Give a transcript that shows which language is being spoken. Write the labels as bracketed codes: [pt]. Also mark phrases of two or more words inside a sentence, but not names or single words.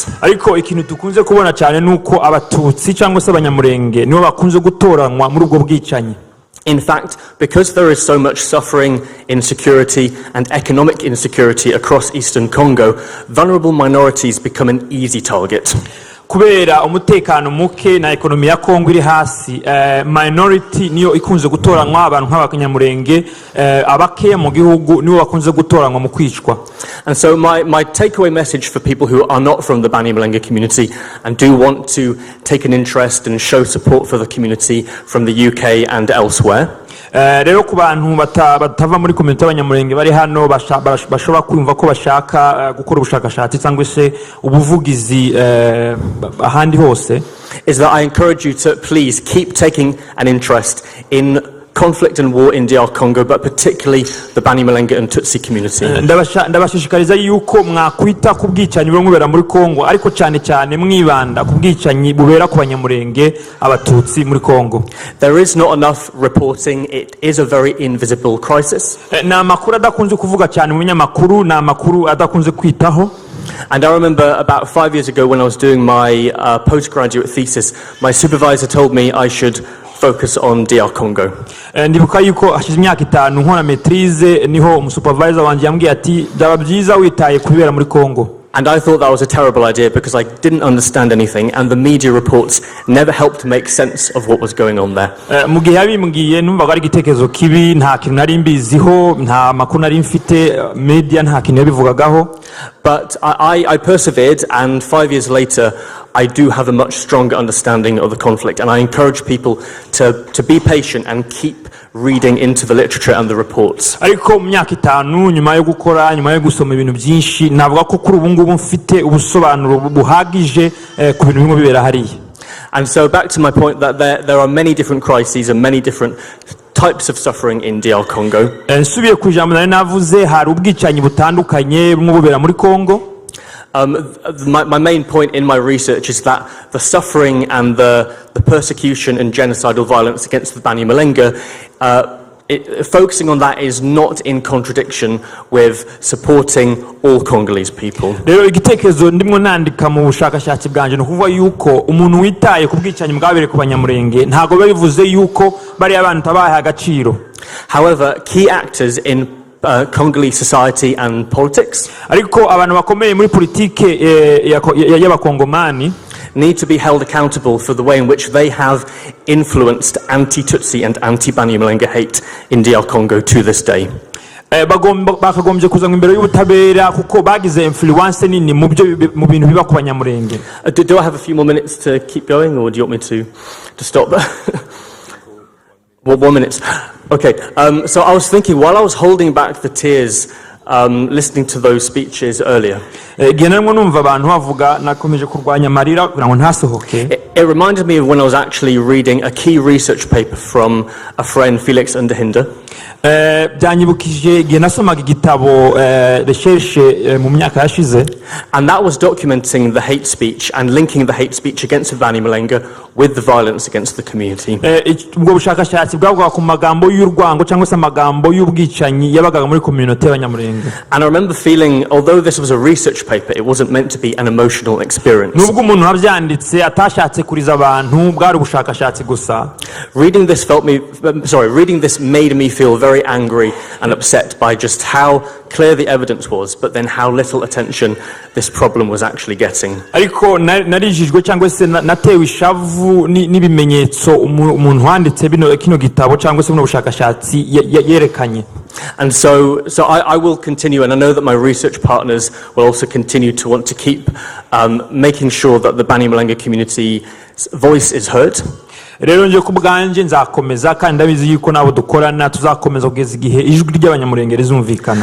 [rw] Ariko ikintu dukunze kubona cyane nuko abatutsi cyangwa se Abanyamulenge nibo bakunze gutoranywa muri ubwo bwicanyi. [en] In fact, because there is so much suffering, insecurity and economic insecurity across eastern Congo, vulnerable minorities become an easy target. [rw] kubera umutekano muke na ekonomi ya Kongo iri hasi, minority niyo ikunze gutoranywa, abantu nk'abanyamurenge abake mu gihugu nibo bakunze gutoranywa mu kwicwa. [en] And so my takeaway message for people who are not from the Banyamulenge community and do want to take an interest and show support for the community from the UK and elsewhere. [rw] Rero ku bantu batava muri community y'abanyamurenge bari hano bashobora kumva ko bashaka gukora ubushakashatsi cyangwa se ubuvugizi ahandi hose, [en] is that I encourage you to please keep taking an interest in conflict and war in DR Congo, but particularly the Banyamulenge and Tutsi community. [rw] Ndabashishikariza yuko mwakwita ku bwicanyi bwo mubera muri Kongo, ariko cyane cyane mwibanda ku bwicanyi bubera ku banyamurenge abatutsi muri Kongo. [en] There is not enough reporting. It is a very invisible crisis. [rw] Na makuru adakunze kuvuga cyane mu binyamakuru, na makuru adakunze kwitaho. [en] And I remember about 5 years ago when I was doing my postgraduate thesis, my supervisor told me I should focus on DR Congo. [rw] Ndibuka yuko hashize imyaka 5 nkora maîtrise, niho umusupervisor wanje yambwiye ati byaba byiza witaye kubera muri Kongo. [en] And I thought that was a terrible idea because I didn't understand anything and the media reports never helped make sense of what was going on there. [rw] Mu gihe yabimbwiye numvaga ari igitekerezo kibi, nta kintu nari mbiziho, nta makuru nari mfite, media nta kintu yabivugagaho. [en] But I persevered, and 5 years later I do have a much stronger understanding of the conflict, and I encourage people to be patient and keep reading into the literature and the reports. [rw] Ariko mu myaka 5 nyuma yo gukora, nyuma yo gusoma ibintu byinshi, navuga ko kuri ubu ngubu mfite ubusobanuro buhagije ku bintu bimwe bibera hariya. [en] And so back to my point that there are many different crises and many different types of suffering in DR Congo. [rw] Nsubiye ku ijambo nari navuze, hari ubwicanyi butandukanye bumwe bubera muri Kongo. [en] My main point in my research is that the suffering and the persecution and genocidal violence against the Banyamulenge, focusing on that is not in contradiction with supporting all Congolese people. [rw] Rero igitekerezo ndimo nandika mu bushakashatsi bwanje no kuvuga yuko umuntu witaye ku bwicanyi bwabere ku banyamurenge ntago bivuze yuko bari abantu tabaha agaciro. [en] However, key actors in Congolese society and politics, [rw] ariko abantu bakomeye muri politike y'abakongomani, [en] need to be held accountable for the way in which they have influenced anti-Tutsi and anti-Banyamulenge hate in DR Congo to this day. [rw] Bakagombye kuzanwa imbere y'ubutabera kuko bagize influence nini mu bintu biba ku banyamurenge. [en] Do I have a few more minutes to keep going, or do you want me to stop? Well, 1 minute. Okay, so I was thinking, while I was holding back the tears, listening to those speeches earlier, it reminded me of when I was actually reading a key research paper from a friend, Felix Underhinder. [rw] byanyibukije igihe nasomaga igitabo recherche mu myaka yashize, [en] and that was documenting the hate speech and linking the hate speech against the Banyamulenge with the violence against the community. [rw] ubwo bushakashatsi bwavuga ku magambo y'urwango cyangwa se amagambo y'ubwicanyi yabaga muri community y'abanyamurenge. [en] And I remember feeling, although this was a research paper, it wasn't meant to be an emotional experience. [rw] Nubwo umuntu wabyanditse atashatse kuriza abantu, bwari ubushakashatsi gusa. [en] Reading this made me feel very angry and upset by just how clear the evidence was, but then how little attention this problem was actually getting. [rw] Ariko narijijwe cyangwa se natewe ishavu n'ibimenyetso umuntu wanditse kino gitabo cyangwa se ubushakashatsi yerekanye. [en] And so I will continue, and I know that my research partners will also continue to want to keep making sure that the Banyamulenge community's voice is heard. [rw] Rero nje kubwanje nzakomeza kandi ndabizi yuko nabo dukorana tuzakomeza kugeza igihe ijwi ry'abanyamurenge rizumvikana.